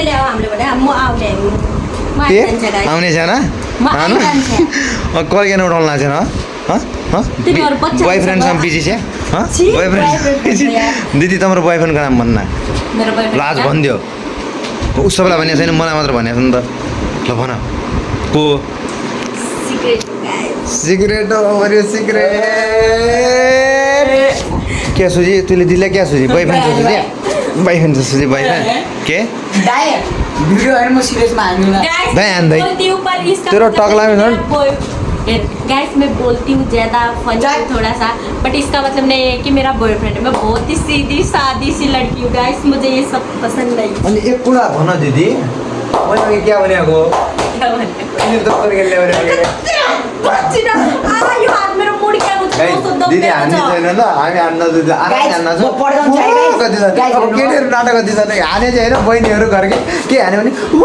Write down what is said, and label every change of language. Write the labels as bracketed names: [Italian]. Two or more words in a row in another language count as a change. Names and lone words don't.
[Nepali] के आउने छैन कल किन उठाउनु लाग्छ बोयफ्रेन्डसँग बिजी छ बोयफ्रेन्ड दिदी तिम्रो बोयफ्रेन्डको नाम भन्न लाज भनिदियो उसलाई भनेको छैन मलाई मात्र भनेको छ नि त ल भन को सिक्रेट सिक्रेट क्या सोची तैँले दिदीलाई क्या सोची बोयफ्रेन्ड सोची बोयफ्रेन्ड सोची बोयफ्रेन्ड के भिडियो हेर्नु म सिरियसमा हान्दिनँ दाइ हान्दै तेरो टक्ला [Hindi] गाइस मैं बोलती हूँ ज़्यादा फनी थोड़ा सा बट इसका मतलब नहीं है कि मेरा बॉयफ्रेंड है मैं बहुत ही सीधी सादी सी लड़की हूँ गाइस मुझे ये सब पसंद नहीं अनि एक कुरा भन दिदी मैले क्या भनेको दिदी हान्ने छैन ल हामी हान्न केटीहरू नाटक कति छ हाने चाहिँ होइन बहिनीहरू घरकै के हान्यो भने